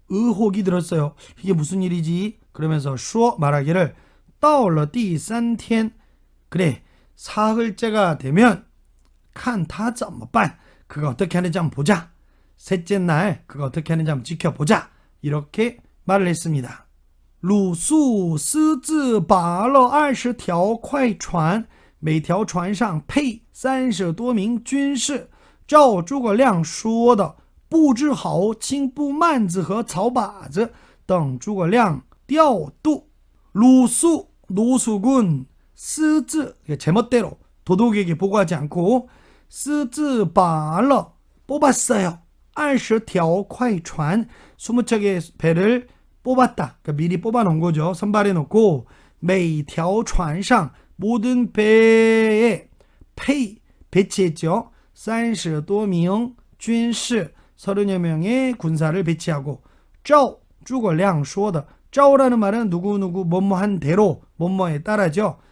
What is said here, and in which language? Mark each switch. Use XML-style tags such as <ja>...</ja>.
<ko>의혹이 들었어요. 이게 무슨 일이지? 그러면서 说 말하기를</ko> <zh>到了第三天</zh> <ko>그래 사흘째가 되면</ko> <zh>看他怎么办</zh> <ko>그가 어떻게 하는지 한번 보자. 셋째 날 그가 어떻게 하는지 한번 지켜보자. 이렇게 말을 했습니다.</ko> <zh>鲁肃私自拔了20条快船每条船上配30多名军士照诸葛亮说的布置好青布幔子和草把子等诸葛亮调度 鲁肃</zh> <ko>노숙은</ko> <zh>私自</zh> <ko>제멋대로 도둑에게 보고하지 않고</ko> <zh>私自拔了</zh> <ko>뽑았어요.</ko> <zh>20条快船</zh> <ko>20척의 배를 뽑았다. 그러니까 미리 뽑아놓은 거죠. 선발해 놓고</ko> <zh>每条船上</zh> <ko>모든 배에 페이 배치했죠.</ko> <zh>30多名军士</zh> <ko>30여 명의 군사를 배치하고</ko> <zh>照诸葛亮说的</zh> <ko>照라는 말은 누구누구 뭐뭐한 대로 뭐뭐에 따라죠.</ko>